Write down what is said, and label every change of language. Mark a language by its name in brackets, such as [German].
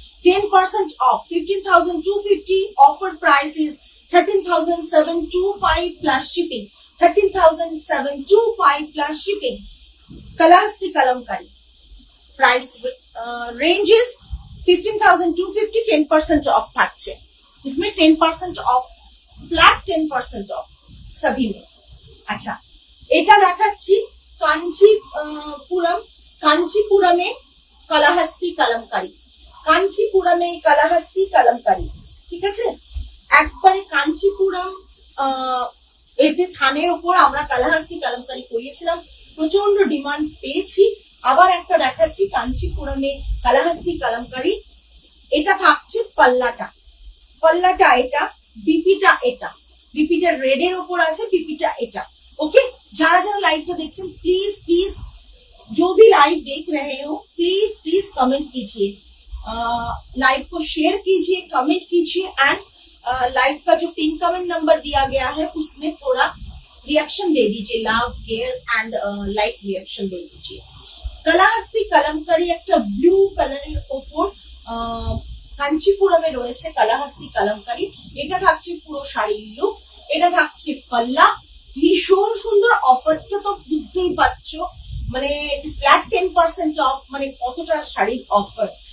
[English] 10% off, 15,250, offer price is 13,725 plus shipping, 13,725 plus shipping. Kalahasti Kalamkari price range is 15,250, 10% off থাকছে। [Hindi] इसमें 10% of, flat 10% of सभी में। [Bangla] अच्छा, এটা দেখাচ্ছি কাঞ্চিপুরম, কাঞ্চিপুরমে কালাহাস্তি কালামকারী, কাঞ্চিপুরমে কালাহাস্তি কালামকারী, ঠিক আছে। একবারে কাঞ্চিপুরম, এতে থানের উপর আমরা কালাহাস্তি কালামকারী করিয়েছিলাম, প্রচন্ড ডিমান্ড পেয়েছি। আবার একটা দেখাচ্ছি কাঞ্চিপুরমে কালাহাস্তি কালামকারী। এটা থাকছে পাল্লাটা, পাল্লাটা এটা, বিপিটা এটা, বিপিটা রেডের ওপর আছে, বিপিটা এটা। [Hindi] ओके, [Bangla] যারা যারা লাইভটা দেখছেন [Hindi] प्लीज प्लीज जो भी लाइव देख रहे हो प्लीज प्लीज कमेंट कीजिए, लाइव को शेयर कीजिए, कमेंट कीजिए। एंड लाइव का जो पिन कमेंट नंबर दिया गया है उसमें थोड़ा रिएक्शन दे दीजिए, love care and like reaction दे दीजिए। [Bangla] কালাহাস্তি কালামকারী একটা ব্লু কালারের ওপর কাঞ্চিপুরমে রয়েছে কালাহাস্তি কালামকারী। এটা থাকছে পুরো শাড়ির লুক, এটা থাকছে পাল্লা, ভীষণ সুন্দর। অফারটা তো বুঝতেই পারছো, মানে ফ্ল্যাট 10% অফ, মানে কতটা শাড়ির অফার।